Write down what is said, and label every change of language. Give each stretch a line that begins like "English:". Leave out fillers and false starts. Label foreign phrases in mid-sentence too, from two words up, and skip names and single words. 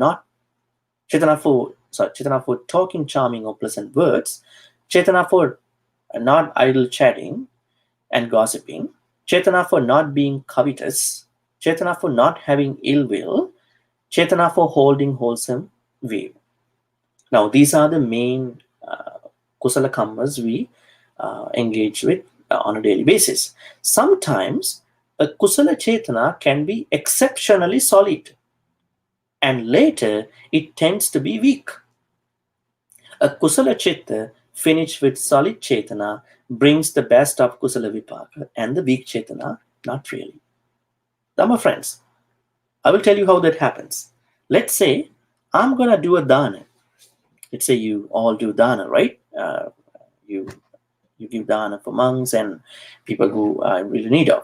English: for talking charming or pleasant words, Cetana for not idle chatting and gossiping, Cetana for not being covetous, Cetana for not having ill will, Cetana for holding wholesome view. Now, these are the main
Pali: kusala kammas
English: we engage with on a daily basis. Sometimes a
Pali: kusala cetana
English: can be exceptionally solid, and later it tends to be weak. A
Pali: kusala chitta
English: finished with solid cetana brings the best of
Pali: kusala vipaka,
English: and the weak cetana, not really. Dhamma friends, I will tell you how that happens. Let's say I'm going to do a dana. Let's say you all do dana, right? You give dana for monks and people who are really in need of.